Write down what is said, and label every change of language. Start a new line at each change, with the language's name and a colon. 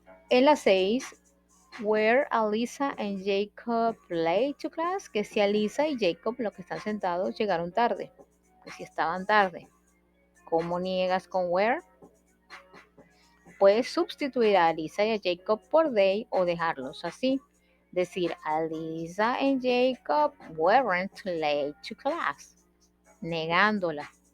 Spanish: En la 6,
English: were Alisa and Jacob late to class?
Spanish: Que si Alisa y Jacob, los que están sentados, llegaron tarde. Que si estaban tarde. ¿Cómo niegas con were? Puedes sustituir a Alisa y a Jacob por they o dejarlos así. Decir,
English: Alisa and Jacob weren't late to class.
Spanish: Negándola.